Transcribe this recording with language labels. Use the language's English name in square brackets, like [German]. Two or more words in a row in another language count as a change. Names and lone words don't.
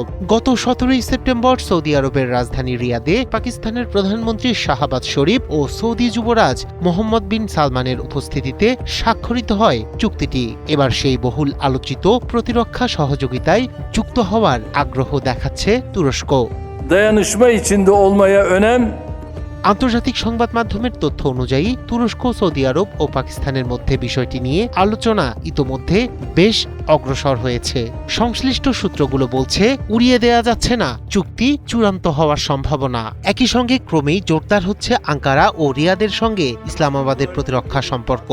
[Bangla] গত 17 সেপ্টেম্বর সৌদি আরবের রাজধানী রিয়াদে পাকিস্তানের প্রধানমন্ত্রী শাহবাজ শরীফ ও সৌদি যুবরাজ মোহাম্মদ বিন সালমানের উপস্থিতিতে স্বাক্ষরিত হয় চুক্তিটি। এবার সেই বহুল আলোচিত প্রতিরক্ষা সহযোগিতায় যুক্ত হওয়ার আগ্রহ দেখাচ্ছে তুরস্ক। [Turkish] dayanışma içinde olmaya önem [Bangla] আন্তর্জাতিক সংবাদ মাধ্যমের তথ্য অনুযায়ী তুরস্ক, সৌদি আরব ও পাকিস্তানের মধ্যে বিষয়টি নিয়ে আলোচনা ইতোমধ্যে বেশ অগ্রসর হয়েছে। সংশ্লিষ্ট সূত্রগুলো বলছে, উড়িয়ে দেয়া যাচ্ছে না চুক্তি চূড়ান্ত হওয়ার সম্ভাবনা। একই সঙ্গে ক্রমেই জোরদার হচ্ছে আঙ্কারা ও রিয়াদের সঙ্গে ইসলামাবাদের প্রতিরক্ষা সম্পর্ক।